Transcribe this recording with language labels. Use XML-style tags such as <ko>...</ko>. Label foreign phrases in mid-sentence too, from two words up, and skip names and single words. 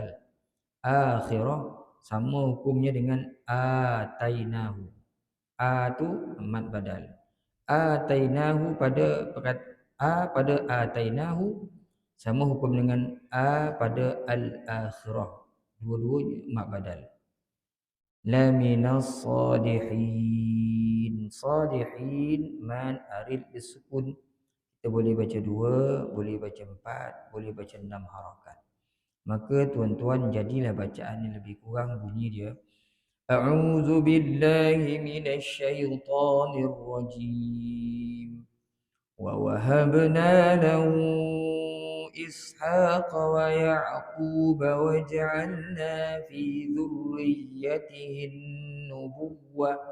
<ms>Akhirah sama hukumnya dengan atainahu. A tu mad badal. Atainahu pada pada atainahu sama hukum dengan a pada al-akhirah. Dua-duanya mad badal.</ms> <ar>لمن الصالحين.</ar> <ms>Sadihin man arid bisukun. Kita boleh baca dua, boleh baca empat, boleh baca enam harakat. Maka tuan-tuan jadilah bacaan yang lebih kurang bunyi dia.</ms> <ar>أعوذ بالله من الشيطان الرجيم. ووهبنا له إسحاق ويعقوب وجعلنا في ذريته النبوة</ar>